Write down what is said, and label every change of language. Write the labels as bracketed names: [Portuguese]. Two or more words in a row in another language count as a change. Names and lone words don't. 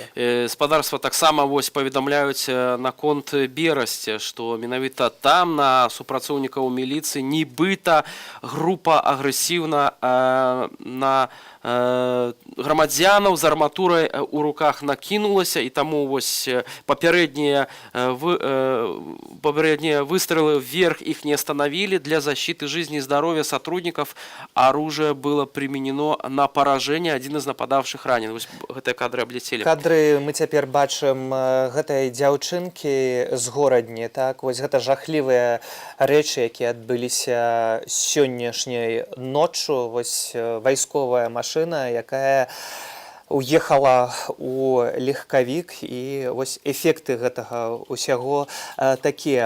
[Belarusian] Спадарства таксама вось паведамляюць наконт Берасці, што менавіта там на супрацоўнікаў міліцыі нібыта група агрэсіўна на грамадзянаў з арматурай у руках накінулася, і таму вось папярэднія [Russian] выстрелы вверх их не остановили. Для защиты жизни и здоровья сотрудников оружие было применено на поражение. Один из нападавших ранен. [Belarusian] Вось гэтыя кадры аблецелі. Кадры мы цяпер бачым гэтай дзяўчынкі з горадні, так, вось гэта жахлівыя рэчы, якія адбыліся сённяшняй ноччу. Вось вайсковая машина, якая уехала у легкавік, і вось эфекты гэтага ўсяго такія.